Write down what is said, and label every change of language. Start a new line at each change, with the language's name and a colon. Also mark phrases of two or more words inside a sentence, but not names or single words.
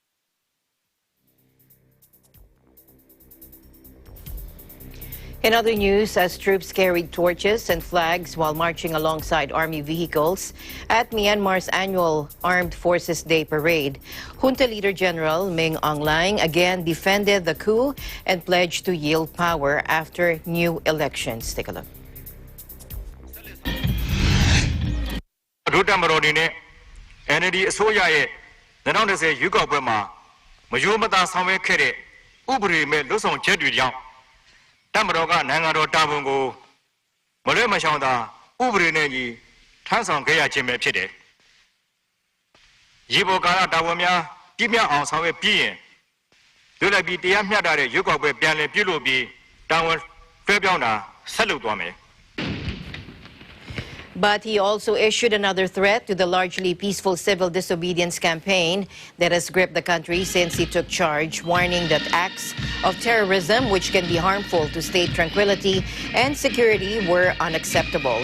English: In other news, as troops carried torches and flags while marching alongside army vehicles at Myanmar's annual Armed Forces Day parade, Junta Leader General Min Aung Hlaing again defended the coup and pledged to yield power after new elections. Take a look.
Burmese: NLD အစိုးရရဲ့2010ရွေးကောက်ပွဲမှာမယိုးမသားဆောင်ရွက်ခဲ့တဲ့ဥပဒေမဲ့လွတ်ဆောင်ချက်တွေကြောင့်တပ်မတော်ကနိုင်ငံတော်တာဝန်ကိုမလွဲမရှောင်သာဥပဒေနဲ့ညီထမ်းဆောင်ခဲ့ရခြင်းပဲဖြစ်တယ် ။ရေပေါ်ကာလတာဝန်များပြည့်မြတ်အောင်ဆောင်ရွက်ပြီးရင်လွတ်လပ်ပြီးတရားမျှတတဲ့ရွေးကောက်ပွဲပြန်လည်ပြုလုပ်ပြီးတာဝန်လွှဲပြောင်းတာဆက်လုပ်သွားမယ်။
English: But he also issued another threat to the largely peaceful civil disobedience campaign that has gripped the country since he took charge, warning that acts of terrorism, which can be harmful to state tranquility and security, were unacceptable.